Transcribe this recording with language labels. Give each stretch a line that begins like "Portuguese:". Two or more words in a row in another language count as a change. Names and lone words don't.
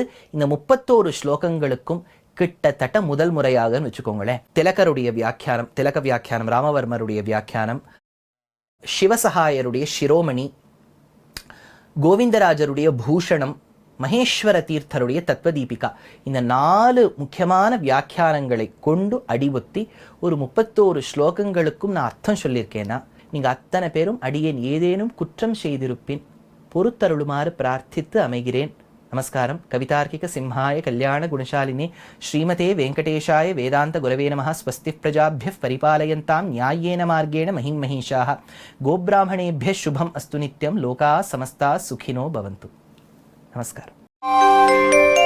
Tamil: இந்த 31 ஸ்லோகங்களுக்கும் கிட்டத்தட்ட முதல் முறையாக வச்சுக்கோங்களேன் திலகருடைய வியாக்கியானம், திலக வியாக்கியானம், ராமவர்மருடைய வியாக்கியானம், சிவசகாயருடைய சிரோமணி, கோவிந்தராஜருடைய பூஷணம், மகேஸ்வர தீர்த்தருடைய தத்வதீபிகா, இந்த 4 முக்கியமான வியாக்கியானங்களை கொண்டு அடிபொத்தி ஒரு 31 ஸ்லோகங்களுக்கும் நான் அர்த்தம் சொல்லியிருக்கேன்னா நீங்க அத்தனை பேரும் அடியேன் ஏதேனும் குற்றம் செய்திருப்பின் பொறுத்தருளுமாறு பிரார்த்தித்து அமைகிறேன். நமஸ்காரம்.
Sanskrit: कवितार्किक सिंहाय कल्याण गुणशालिने श्रीमते वेङ्कटेशाय वेदान्त गुरवे नमः. स्वस्ति प्रजाभ्यः परिपालयन्ताम् न्याय्येन मार्गेण महिं महिषाः. गोब्राह्मणेभ्यः शुभम् अस्तु नित्यं. लोकाः समस्ताः सुखिनो भवन्तु.
Tamil: நமஸ்காரம்.